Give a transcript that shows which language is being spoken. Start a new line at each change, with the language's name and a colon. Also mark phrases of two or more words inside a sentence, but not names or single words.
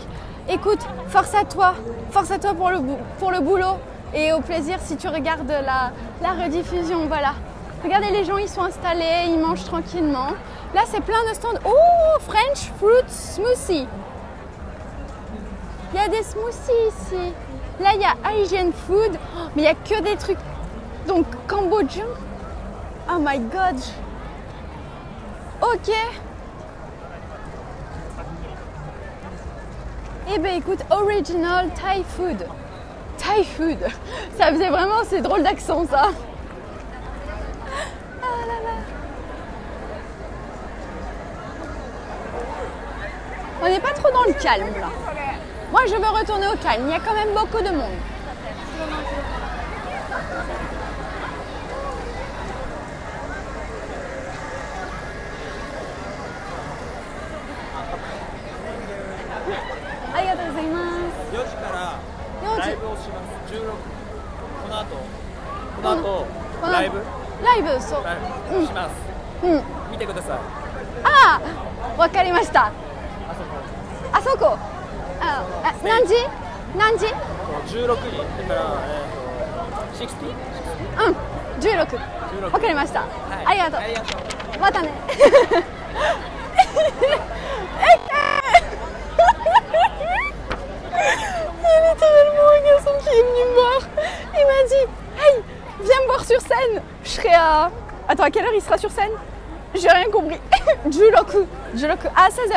French: Écoute, force à toi pour le boulot et au plaisir si tu regardes la rediffusion, voilà. Regardez, les gens, ils sont installés, ils mangent tranquillement. Là, c'est plein de stands. Oh, French Fruit Smoothie. Il y a des smoothies ici. Là, il y a Asian Food. Oh, mais il n'y a que des trucs. Donc, cambodgien.
English: Oh my God.
French: Ok. Eh bien, écoute, Original Thai Food. Thai Food. Ça faisait vraiment, c'est drôle d'accent, ça. On n'est pas trop dans le calme là. Moi je veux retourner au calme, il y a quand même beaucoup de monde.
Japanese: ありがとうございます. 4時からライブをします。16この後ライブそう。ライブします。見てください。ああ、わかりました。あそこ。何時 16時だから60？ 16。わかりました。ありがとう。
French: またね。Il y a littéralement un garçon qui est venu me voir. Il m'a dit, hey, viens me voir sur scène. Je serai à... Attends, à quelle heure il sera sur scène? J'ai rien compris. Juroku, à 16h.